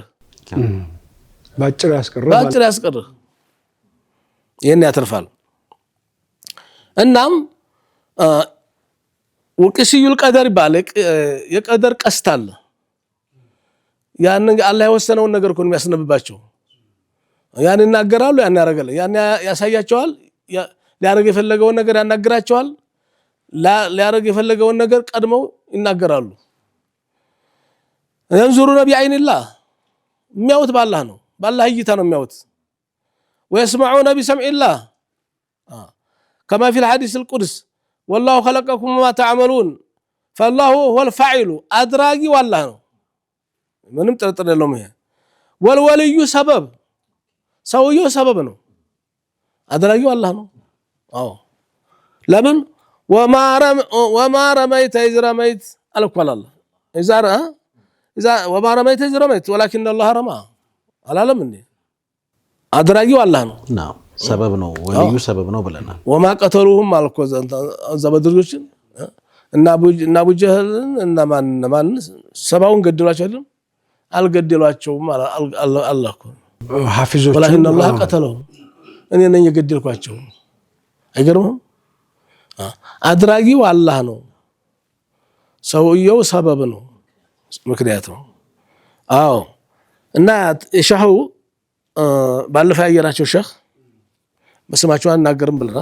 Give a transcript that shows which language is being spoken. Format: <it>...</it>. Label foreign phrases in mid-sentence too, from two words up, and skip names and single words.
<am>ባጭር ያስቀርህ ይሄን ያተርፋል እናም ወቅሲዩል ቀደር ይባላል የቀደር ቀስታል ያን አላህ የወሰነውን ነገር እኮ ነው የሚያስነብባቸው ያን ይናገራሉ ያን ያረጋል ያን ያሳያቸዋል ሊያረግ የፈለገውን ነገር ያናግራቸዋል ሊያረግ የፈለገውን ነገር ቀድመው ይናገራሉ</am> <ar>ينظرون بعين الله</ar> <am>የሚያዩት ባላህ ነው ባላህ እይታ ነው የሚያዩት</am> <ar>ويسمعون بسمع الله كما في الحديث القدس والله خلقكم وما تعملون فالله هو الفاعل ادراجي والله</ar> <am>ነው ምንም ጥርጥር የለውም ይሄ</am> <ar>والولي سبب</ar> <am>ሰውየው ሰበብ ነው አድራጊው አላህ ነው አዎ ለምን</am> <ar>وما رميت إذ رميت الكل الله إذا وما رميت إذ رميت ولكن الله رمى</ar> <am>አላለም እንዴ አድራጊው አላህ ነው ነው ሰበብ ነው ወልዩ ሰበብ ነው ብለናል</am> <ar>وما قتلوهم</ar> <am>አልኮ ዘበድሮችን እና አቡጀህልን እና ማን ሰባውን ገደሏቸው አይደል አልገደሏቸውም አላህ እኮ ሐፊዞች</am> <ar>ولكن الله قتلهم</ar> <am>እኔ ነኝ የገደልኳቸው አይገርምም አድራጊው አላህ ነው ሰውየው ሰበብ ነው ምክንያት ነው አዎ እና ሸሁ ባለፈ ያየናቸው ሸህ በስማቸው አናገርም ብለና</am>